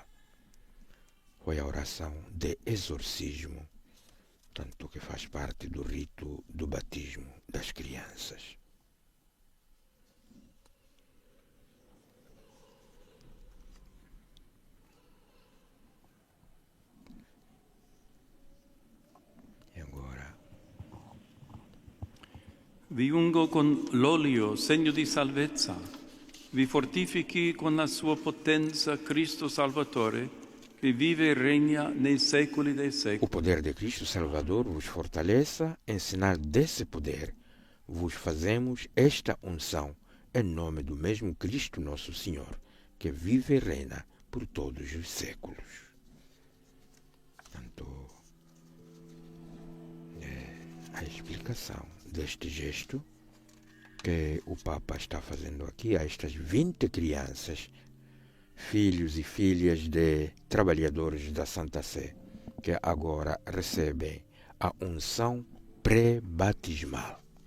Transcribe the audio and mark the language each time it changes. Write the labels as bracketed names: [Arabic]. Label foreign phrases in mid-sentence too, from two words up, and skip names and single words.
[Portuguese] Foi a oração de exorcismo, tanto que faz parte do rito do batismo das crianças. E agora [Italian] Vi ungo con l'olio, segno di salvezza. Vi fortifichi con la sua potenza Cristo Salvatore, che vive e regna nei secoli dei [Portuguese] o [Italian] secoli. [Portuguese] poder de Cristo Salvador vos fortaleça, em sinal desse poder, vos fazemos esta unção, em nome do mesmo Cristo nosso Senhor, que vive e reina por todos os séculos. Portanto, a explicação deste gesto que o Papa está fazendo aqui a estas 20 crianças, filhos e filhas de trabalhadores da Santa Sé, que agora recebem a unção pré-batismal.